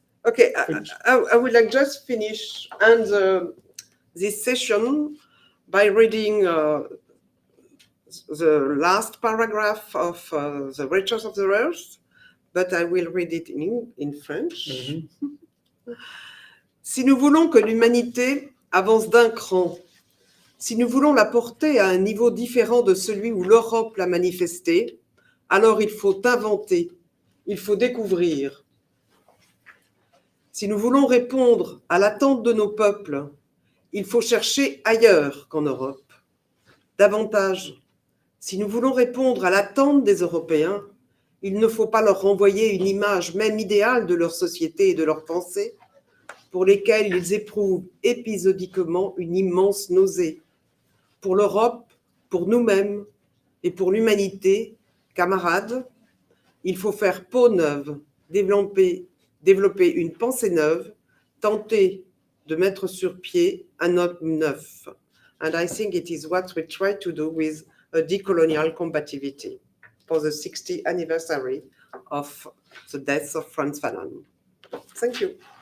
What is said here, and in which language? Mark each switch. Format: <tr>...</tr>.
<en>Okay, I would like just finish and this session by reading the last paragraph of The Riches of the Earth, but I will read it in French.</en> <fr>Si nous voulons que l'humanité avance d'un cran, si nous voulons la porter à un niveau différent de celui où l'Europe l'a manifesté, alors il faut inventer, il faut découvrir. Si nous voulons répondre à l'attente de nos peuples, il faut chercher ailleurs qu'en Europe. Davantage, si nous voulons répondre à l'attente des Européens, il ne faut pas leur renvoyer une image même idéale de leur société et de leurs pensées, pour lesquelles ils éprouvent épisodiquement une immense nausée. Pour l'Europe, pour nous-mêmes et pour l'humanité, camarades, il faut faire peau neuve, développer une pensée neuve, tenter de mettre sur pied un homme neuf.</fr> <en>And I think it is what we try to do with a decolonial combativity for the 60th anniversary of the death of Frantz Fanon. Thank you.</en>